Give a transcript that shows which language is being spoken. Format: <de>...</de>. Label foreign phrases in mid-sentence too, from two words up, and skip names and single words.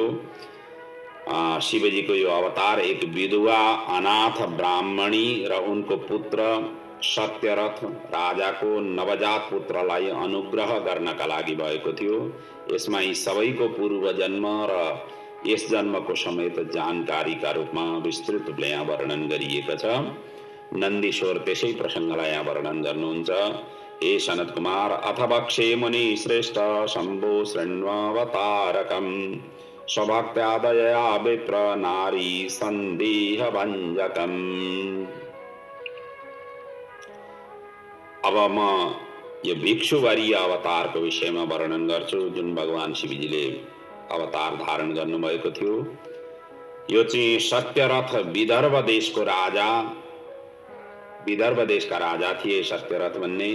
<ne>शिवजीको यो अवतार एक विधवा अनाथ ब्राह्मणी र उनको पुत्र सत्यरथ राजाको नवजात पुत्रलाई अनुग्रह गर्नका लागि भएको थियो। यसमा यी सबैको पूर्व जन्म र यस जन्मको समेत जानकारीका रूपमा विस्तृत रूपले यहाँ वर्णन गरिएको छ। नन्दीश्वर त्यसै प्रसंगलाई यहाँ वर्णन गर्नुहुन्छ।</ne> <sa>हे सनत कुमार, अथ वक्षे मुनि श्रेष्ठ शम्भो शृण्वावतारकम् स्वभक्त्यादया विप्र नारी संदेह भञ्जकम्।</sa> <ne>अब म यो भिक्षुवरीय अवतारको विषयमा वर्णन गर्छु जुन भगवान शिवजीले अवतार धारण गर्नुभएको थियो। यो चाहिँ सत्यरथ विदर्भ देशको राजा, विदर्भ देशका राजा थिए सत्यरथ भन्ने।</ne>